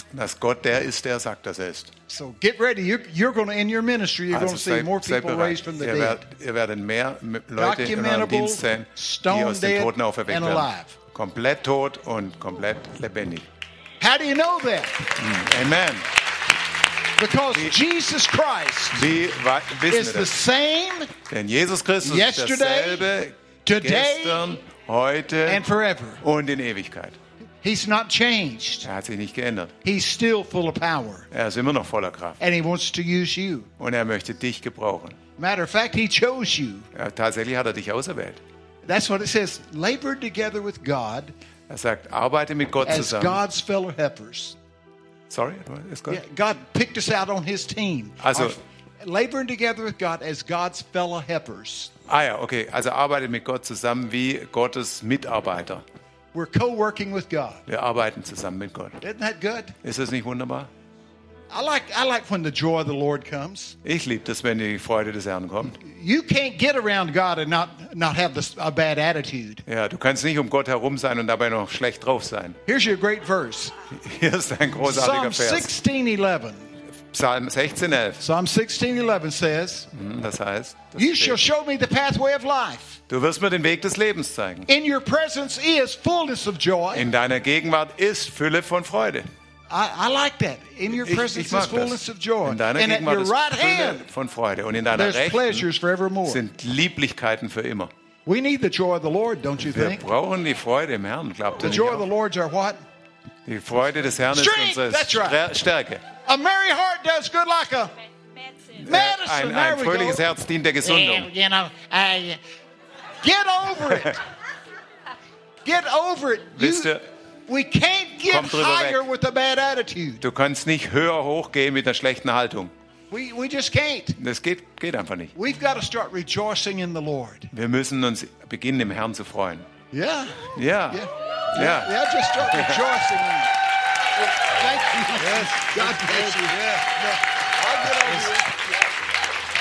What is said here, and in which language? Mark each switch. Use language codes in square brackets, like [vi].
[de] Dass Gott der ist, der sagt, dass er ist. [en] So get ready. You're going to end your ministry. You're going to see more people raised from the dead. [de] Ihr werdet mehr Leute in eurem Dienst sehen, die aus den Toten auferweckt werden. Komplett tot und komplett lebendig. [en] How do you know that? Amen. Because Jesus Christ is the same. [de] Denn Jesus Christus [en] yesterday, [de] ist dasselbe, [en] today, [de] gestern, heute [en] and forever. [de] Und in Ewigkeit. [en] He's not changed. [de] Er hat sich nicht geändert. [en] He's still full of power. [de] Er ist immer noch voller Kraft. [en] And he wants to use you. [de] Und er möchte dich gebrauchen. [en] Matter of fact, he chose you. [de] Ja, tatsächlich hat er dich auserwählt. [en] That's what it says. Labor together with God. [de] Er sagt, arbeite mit Gott zusammen. [en] As God's fellow helpers. Sorry, it's God. Yeah, God picked us out on His team. Also, laboring together with God as God's fellow helpers. [de] Ah ja, okay. Also arbeite mit Gott zusammen wie Gottes Mitarbeiter. [en] We're co-working with God. [de] Wir arbeiten zusammen mit Gott. [en] Isn't that good? [de] Ist das nicht wunderbar? [en] I like when the joy of the Lord comes. [de] Ich liebe das, wenn die Freude des Herrn kommt. [en] You can't get around God and not have a bad attitude. [de] Ja, du kannst nicht um Gott herum sein und dabei noch schlecht drauf sein. [en] Here's your great verse. [de] Hier ist ein großartiger [en] Psalm [de] Vers. [en] 16:11. [de] Psalm 16:11. [en] Psalm 16:11 says. [de] Das heißt. Das [en] you [de] steht, [en] shall show me the pathway of life. [de] Du wirst mir den Weg des Lebens zeigen. [en] In your presence is fullness of joy. [de] In deiner Gegenwart ist Fülle von Freude. [en] I like that. In your presence is fullness of joy. [de] In deiner Gegenwart ist Fülle von Freude. Und in deiner Rechten sind Lieblichkeiten für immer. [en] We need the joy of the Lord, don't you think? [de] Wir brauchen die Freude im Herrn, glaubt ihr nicht? [en] The joy of the Lord are what? [de] Die Freude des Herrn ist unsere Stärke. [en] A merry heart does good like a medicine. [de] Ein fröhliches Herz dient der Gesundung. [en] You know, get over it. Get over it. [de] Wisst ihr? [en] We can't get higher with a bad attitude. [de] Du kannst nicht höher hochgehen mit einer schlechten Haltung. [en] We just can't. [de] Das geht einfach nicht. [en] We've got to start rejoicing in the Lord. [de] Wir müssen uns beginnen, im Herrn zu freuen. [en] Yeah. Yeah. Yeah. Yeah. Yeah. Just start rejoicing. Yeah. Thank you. Yes. God bless you. Yeah. No, I'll get over it.